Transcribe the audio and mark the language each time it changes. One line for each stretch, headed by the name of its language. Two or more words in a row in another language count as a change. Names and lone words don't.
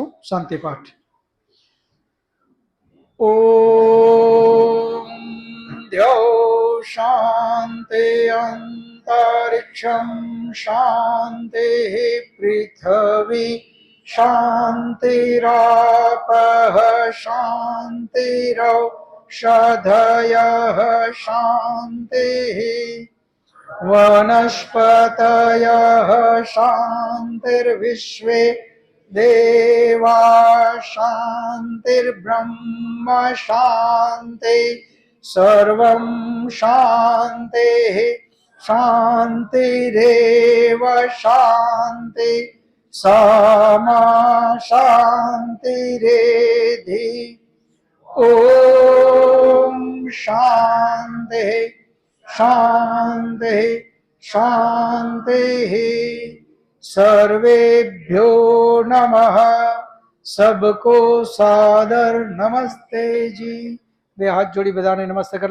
Sanskrit: શાંતિપાઠ. ઓમ દ્યો શાંતિ અંતરિક્ષમ શાંતિ પૃથ્વી શાંતિરાપઃ શાંતિરૌષધયઃ શાંતિ वनस्पतयः शान्तिर्विश्वे देवा शान्तिर्ब्रह्म शान्ति सर्वं शान्तिः शान्तिरेव शान्ति सामा शान्तिरेधि ॐ शान्तिः शांति शांति सर्वेभ्यो नमः.
Hindi: सबको सादर नमस्ते जी.
Gujarati: બે હાથ જોડી બધાને નમસ્તે કરી